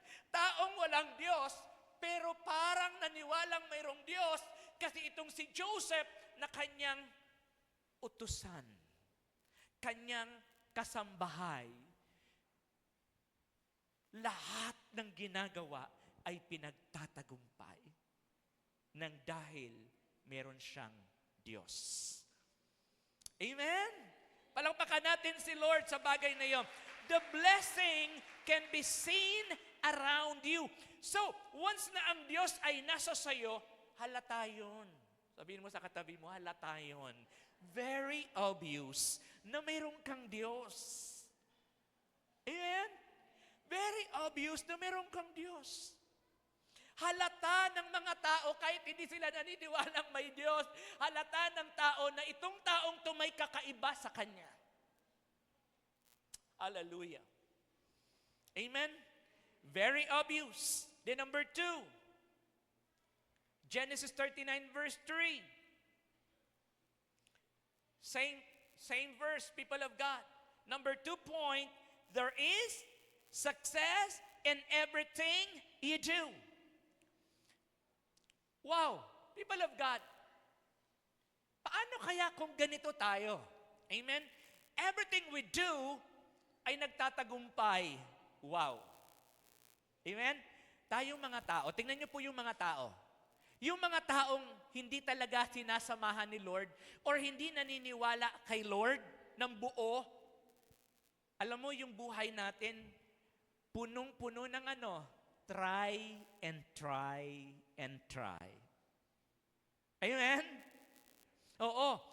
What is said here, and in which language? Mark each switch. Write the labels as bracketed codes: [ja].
[tl] Taong walang Diyos, pero parang naniwalang mayroong Diyos, kasi itong si Joseph na kanyang utusan, kanyang kasambahay, lahat ng ginagawa ay pinagtatagumpay nang dahil meron siyang Diyos. Amen? Palakpakan natin si Lord sa bagay na iyon. [en] The blessing can be seen around you. [tl] So, once na ang Diyos ay nasa sayo, halata yun. Sabihin mo sa katabi mo, halata yun. [en] Very obvious [tl] na mayroon kang Diyos. Amen? [en] Very obvious [tl] na mayroon kang Diyos. Halata ng mga tao kahit hindi sila naniniwalang may Diyos. Halata ng tao na itong taong to may kakaiba sa Kanya. [en] Hallelujah. Amen? Very obvious. Then number 2, Genesis 39 verse 3. Same verse, people of God. Number 2 point, there is success in everything you do. Wow, people of God. [tl] Paano kaya kung ganito tayo? [en] Amen? Everything we do [tl] ay nagtatagumpay. [en] Wow. Amen? [tl] Tayong mga tao, tingnan niyo po yung mga tao. Yung mga taong hindi talaga sinasamahan ni Lord or hindi naniniwala kay Lord ng buo, alam mo yung buhay natin, punong-puno ng [en] try and try and try. [tl] Amen? Oo.